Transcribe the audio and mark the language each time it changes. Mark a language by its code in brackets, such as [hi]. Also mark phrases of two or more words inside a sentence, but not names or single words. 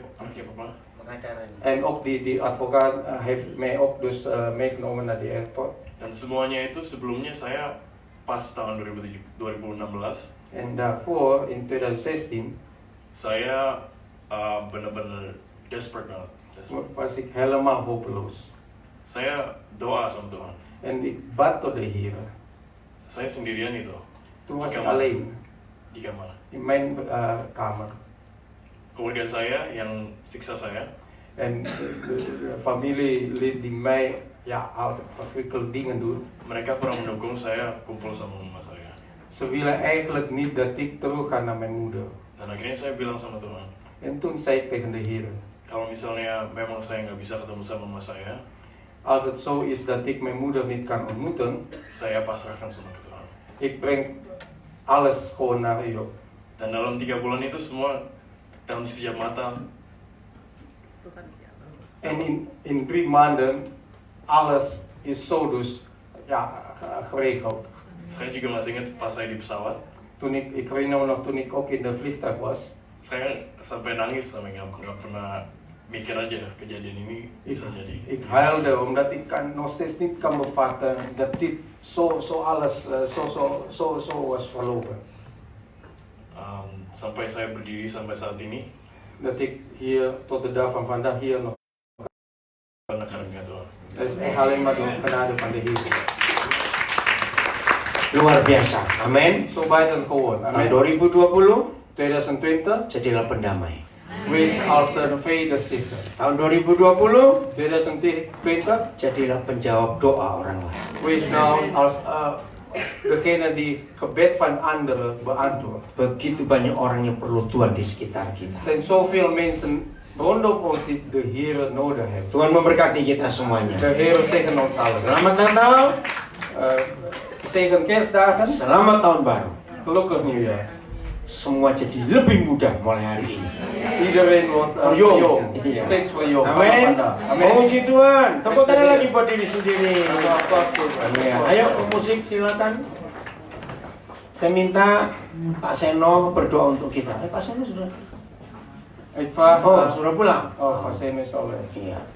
[id] Ya papa. [nl] En ook die advocaat heeft mij ook dus meegenomen naar die airport. [id] Dan semuanya itu sebelumnya saya pas tahun 2016 [nl] En daarvoor, in 2016, [id] saya benar-benar desperate banget. [nl] was ik helemaal hopeloos. [id] Saya doa sama Tuhan. [nl] En ik bad tot de Heer. [id] Saya sendirian itu [nl] Toen was ik [id] Kamar. [nl] alleen [id] di kamar. [nl] in mijn kamer. [id] Keluarga saya yang siksa saya, [nl] En de familielid die mij altijd verschrikkelijke dingen doen. [id] mereka pernah mendukung saya kumpul sama mama saya. [nl] Ze willen eigenlijk niet dat ik terug ga naar mijn moeder. [id] Dan akhirnya saya bilang sama Tuhan, [nl] En toen zei ik tegen de Heer, [id] kalau misalnya memang saya nggak bisa ketemu sama mama saya, [nl] als het zo is dat ik mijn moeder niet kan ontmoeten, [id] saya pasrahkan semua ke Tuhan. [nl] ik breng alles gewoon naar u. [id] Dan dalam 3 bulan itu semua dalam sekejap mata [nl] En in 3 maanden, alles is zo dus geregeld. [id] saya juga masih ingat pas saya di pesawat, [nl] Toen ik herinner me nog toen ik ook in de vliegtuig was, [id] saya sampai nangis sampai nggak pernah mikir aja kejadian ini bisa jadi. [nl] ik huilde omdat ik nog steeds niet kan bevatten dat dit zo alles zo was verlopen. [id] Sampai saya berdiri sampai saat ini [nl] Dat ik hier tot de dag van vandaag hier nog. [id] karena karunia Tuhan. [nl] Dat is echt alleen maar door genade van de Heer. [id] Luar biasa. Amin. [nl] Zo buitengewoon. [id] Tahun [nl] Amen. [id] 2020 [nl] 2020, [id] jadilah pendamai. [nl] wees als een vredestichter. [id] Tahun 2020 [nl] 2020, [id] jadilah penjawab doa orang lain. [nl] wees nou als degene die gebed van anderen beantwoordt. [id] Begitu banyak orang yang perlu Tuhan di sekitar kita. [nl] Er zijn zoveel mensen rondom ons die de Heer nodig hebben. [id] Tuhan memberkati kita semuanya. [nl] De Heer zegen ons allen. [id] Selamat Natal, [nl] Zegen kerstdagen, [id] selamat tahun baru. [nl] gelukkig nieuwjaar. [id] Semua jadi lebih mudah mulai hari ini. [nl] Iedereen wordt Verjongd. verjongd. [id] Iya. [nl] Steeds verjongd. [id] Amin. [nl] Vandaag. [id] Amin. Puji Tuhan. Tepuk tangan lagi buat diri sendiri. Amin. Ayo musik silakan. Saya minta Pak Seno berdoa untuk kita. Pak Seno sudah. [nl] Ik vraag [id] Sudah pulang. [nl] Van Seno Soleh. [id] Iya.